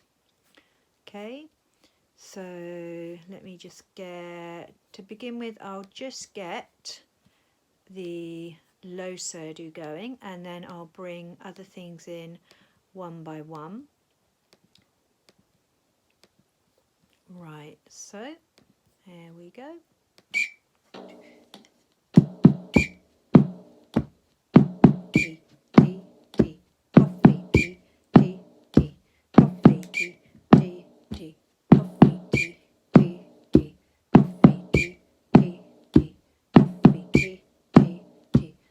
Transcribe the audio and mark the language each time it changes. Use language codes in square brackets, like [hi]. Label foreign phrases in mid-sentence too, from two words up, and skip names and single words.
[en] Okay, so let me just get, to begin with, I'll just get the low surdo going, and then I'll bring other things in one by one. Right, so there we go. Tea, tea, tea, coffee, tea, tea, tea, coffee, tea, tea, tea, coffee, tea, tea, tea, coffee, tea, tea, tea, coffee, tea, tea, tea.